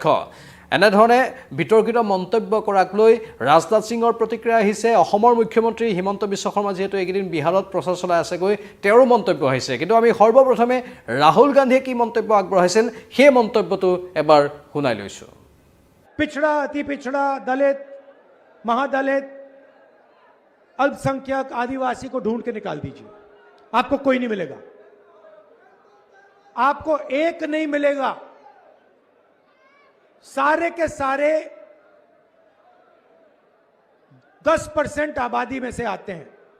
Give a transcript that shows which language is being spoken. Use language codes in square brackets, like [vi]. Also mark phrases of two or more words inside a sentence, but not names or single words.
[as] এনেধৰণে বিতৰ্কিত মন্তব্য কৰাক লৈ ৰাজনাথ সিঙৰ প্ৰতিক্ৰিয়া আহিছে। অসমৰ মুখ্যমন্ত্ৰী হিমন্ত বিশ্ব শৰ্মা যিহেতু এইকেইদিন বিহাৰত প্ৰচাৰ চলাই আছেগৈ, তেওঁৰো মন্তব্য আহিছে। কিন্তু আমি সৰ্বপ্ৰথমে ৰাহুল গান্ধীয়ে কি মন্তব্য আগবঢ়াইছিল সেই মন্তব্যটো এবাৰ শুনাই লৈছোঁ। [hi] पिछड़ा, अति पिछड़ा, दलित, महादलित, अल्पसंख्यक, आदिवासी को ढूंढ के निकाल दीजिए, आपको कोई नहीं मिलेगा। आपको एक नहीं मिलेगा। सारे के सारे 10% आबादी में से आते हैं।